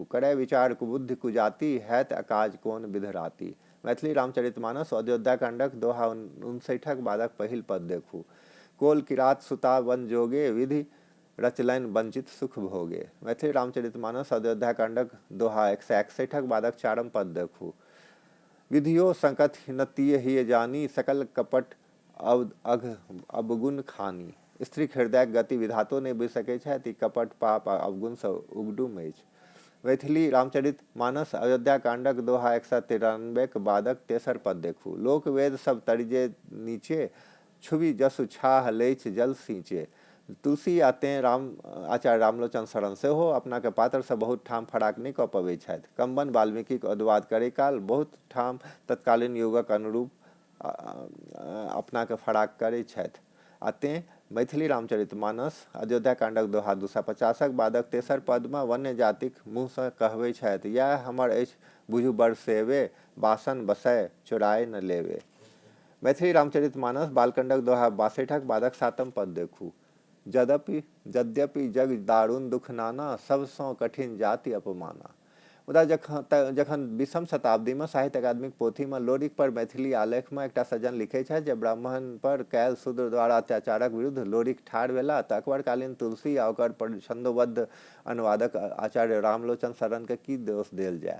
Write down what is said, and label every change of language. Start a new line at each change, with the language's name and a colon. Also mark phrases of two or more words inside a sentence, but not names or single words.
Maithili: करय विचार कुबुद्धि कुजाति, हैत अकाज कोन विधराति। मैथिली रामचरितमानस अयोध्याकांडक दोहा 59 बादक पहिल पद देखू। कोल किरात सुता वन जोगे, विधि रचलनि वंचित सुख भोगे। मैथिली रामचरितमानस अयोध्याकांडक दोहा 161 बादक चारम पद देखू। विधियो संकट हिनतिय हिय जानी, सकल कपट अवगुण खानी। स्त्रीक हृदयक गति विधातो नहि बुझि सकैत छथि, ई कपट पाप आ अवगुणसँ उगडुम अछि। मैथिली रामचरितमानस अयोध्याकांडक दोहा 193 बाद तेसर पद देखू। लोक वेद सब तरिजे नीचे, छुबि जसु छाह लैछ जल सींचे। तुलसी आ तेँ आचार्य रामलोचन शरण सेहो अपनाके पात्रसँ बहुत ठाम फराक नहि कऽ पबैत छथि। कम्बन वाल्मीकिक अनुवाद करै काल बहुत ठाम तत्कालीन युगक अनुरूप अपनाके फराक करैत छथि। आ तेँ मैथिली रामचरितमानस अयोध्याकांडक दोहा 250 बादक तेसर पदमे वन्य जातिक मुँहसँ कहबै छथि, यह हमर अछि बुझु बड़ सेवे, बासन बसय चोराय न लेवे। मैथिली रामचरितमानस बालकांडक दोहा 62 बादक सातम पद देखू। यद्यपि जग दारुण दुख नाना, सबसँ कठिन जाति अपमाना। मुदा जखन 20वीं शताब्दीमे साहित्य अकादमिक पोथीमे लोरिक पर मैथिली आलेखमे एकटा सज्जन लिखै छथि जे ब्राह्मण पर कयल शूद्र द्वारा अत्याचारक विरुद्ध लोरिक ठाढ़ भेलाह, तऽ अकबरकालीन तुलसी आ ओकर छन्दोबद्ध अनुवादक आचार्य रामलोचन शरणके की दोष देल जाय।